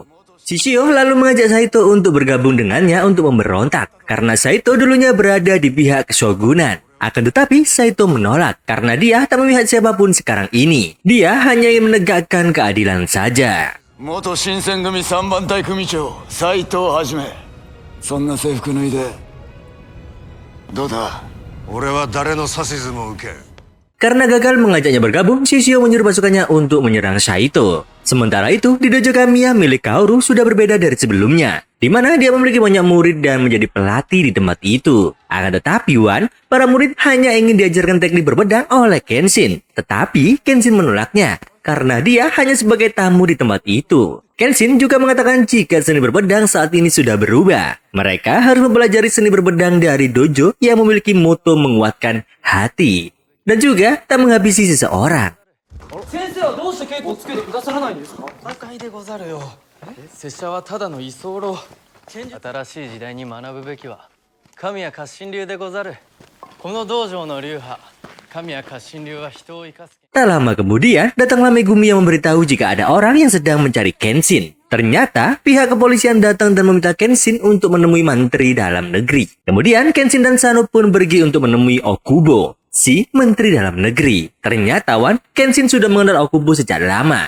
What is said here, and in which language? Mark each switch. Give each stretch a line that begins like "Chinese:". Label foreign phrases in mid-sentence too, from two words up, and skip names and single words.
Indonesian: Shishio lalu mengajak Saito untuk bergabung dengannya untuk memberontak karena Saito dulunya berada di pihak keshogunan. Akan tetapi Saito menolak karena dia tak memihak siapapun sekarang ini. Dia hanya ingin menegakkan keadilan saja.
Japanese: Moto Shinsengumi 3 番隊組長斉藤はじめそんな制服脱いでどうだ俺は誰の指図も受けん
Indonesian: Karena gagal mengajaknya bergabung, Shishio menyuruh pasukannya untuk menyerang Saito. Sementara itu, di dojo Kamiya milik Kaoru sudah berbeda dari sebelumnya, di mana dia memiliki banyak murid dan menjadi pelatih di tempat itu. Akan tetapi Wan, para murid hanya ingin diajarkan teknik berpedang oleh Kenshin. Tetapi Kenshin menolaknya, karena dia hanya sebagai tamu di tempat itu. Kenshin juga mengatakan jika seni berpedang saat ini sudah berubah. Mereka harus mempelajari seni berpedang dari dojo yang memiliki moto menguatkan hati. Dan juga tak menghabisi seseorang.
Japanese: 先生はどうして稽古をつけてくださらないんですか。バカでござるよ。拙者はただの居候。新しい時代に学ぶべきは神谷活心流でござる。この道場の流派、神谷活心流は人を生かす。
Indonesian: Tak lama kemudian, datanglah Megumi yang memberitahu jika ada orang yang sedang mencari Kenshin. Ternyata, pihak kepolisian datang dan meminta Kenshin untuk menemui menteri dalam negeri. Kemudian, Kenshin dan Sano pun pergi untuk menemui Okubo, si menteri dalam negeri. Ternyata Wan, Kenshin sudah mengenal Okubo sejak lama.